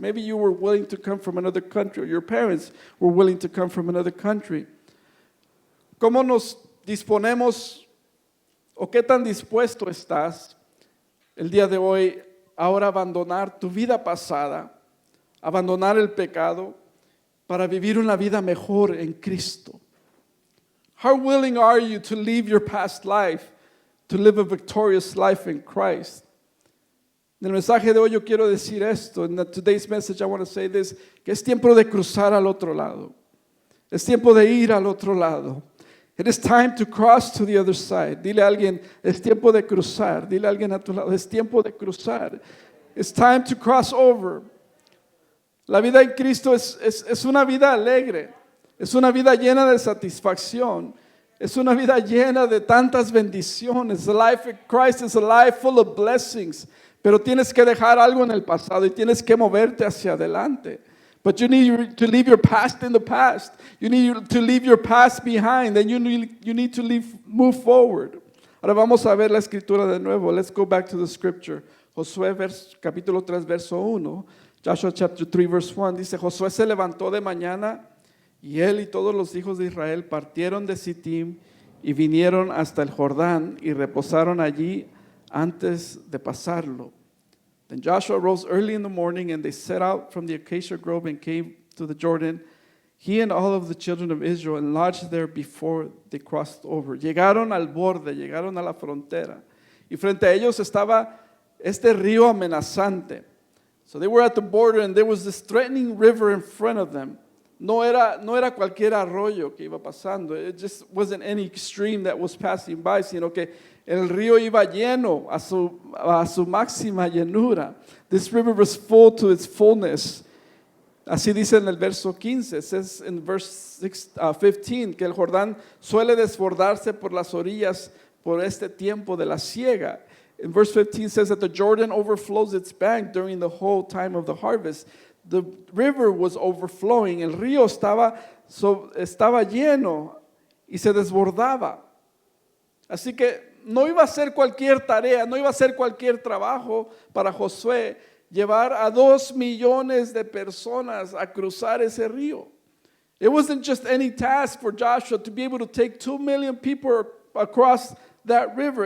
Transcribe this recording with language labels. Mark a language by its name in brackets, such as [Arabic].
[English] Maybe you were willing to come from another country, or your parents were willing to come from another country. [Spanish] ¿Cómo nos disponemos o qué tan dispuesto estás el día de hoy ahora abandonar tu vida pasada, abandonar el pecado para vivir una vida mejor en Cristo? [English] How willing are you to leave your past life to live a victorious life in Christ? [Spanish] En el mensaje de hoy yo quiero decir esto. [English] In today's message I want to say this, [Spanish] que es tiempo de cruzar al otro lado. Es tiempo de ir al otro lado. [English] It is time to cross to the other side. [Spanish] Dile a alguien, es tiempo de cruzar. Dile a alguien a tu lado, es tiempo de cruzar. [English] It's time to cross over. [Spanish] La vida en Cristo es una vida alegre. Es una vida llena de satisfacción. Es una vida llena de tantas bendiciones. [English] The life of Christ is a life full of blessings. [Spanish] Pero tienes que dejar algo en el pasado y tienes que moverte hacia adelante. [English] But you need to leave your past in the past. You need to leave your past behind. And you need to move forward. [Spanish] Ahora vamos a ver la escritura de nuevo. [English] Let's go back to the scripture. [Spanish] Josué capítulo 3, verso 1. [English] Joshua chapter 3, verse 1. [Spanish] Dice, Josué se levantó de mañana y él y todos los hijos de Israel partieron de Sittim y vinieron hasta el Jordán y reposaron allí antes de pasarlo. [English] Then Joshua rose early in the morning and they set out from the acacia grove and came to the Jordan, he and all of the children of Israel, and lodged there before they crossed over. [Spanish] Llegaron al borde, llegaron a la frontera. Y frente a ellos estaba este río amenazante. [English] So they were at the border and there was this threatening river in front of them. [Spanish] No era cualquier arroyo que iba pasando. [English] It just wasn't any stream that was passing by, [Spanish] sino que el río iba lleno a su máxima llenura. [English] This river was full to its fullness. [Spanish] Así dice en el verso 15. [English] It says in verse 15 [Spanish] que el Jordán suele desbordarse por las orillas por este tiempo de la siega. [English] In verse 15 says that the Jordan overflows its bank during the whole time of the harvest. The river was overflowing. [Spanish] El río estaba lleno y se desbordaba. Así que no iba a ser cualquier tarea, no iba a ser cualquier trabajo para Josué llevar a 2 millones de personas a cruzar ese río. [English] It wasn't just any task for Joshua to be able to take 2 million people across that river.